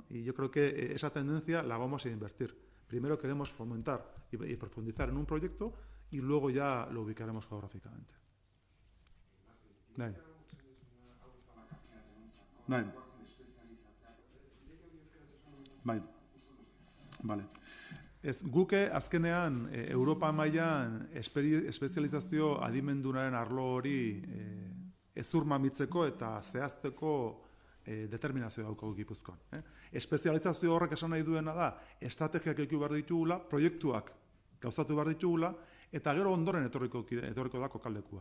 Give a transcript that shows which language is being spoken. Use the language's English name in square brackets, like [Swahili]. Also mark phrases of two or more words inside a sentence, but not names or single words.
[Spanish] Y yo creo que esa tendencia la vamos a invertir. Primero queremos fomentar y profundizar en un proyecto y luego ya lo ubicaremos geográficamente. Vale. [Basque] Guke azkenean Europa mailan espezializazio adimendunaren arlo hori ezurmamitzeko eta zehazteko determinazio daukagu Gipuzkoan. Espezializazio horrek esan nahi duena da, estrategiak eduki behar ditugula, proiektuak gauzatu behar ditugula, eta gero ondoren etorriko da kokaldekua.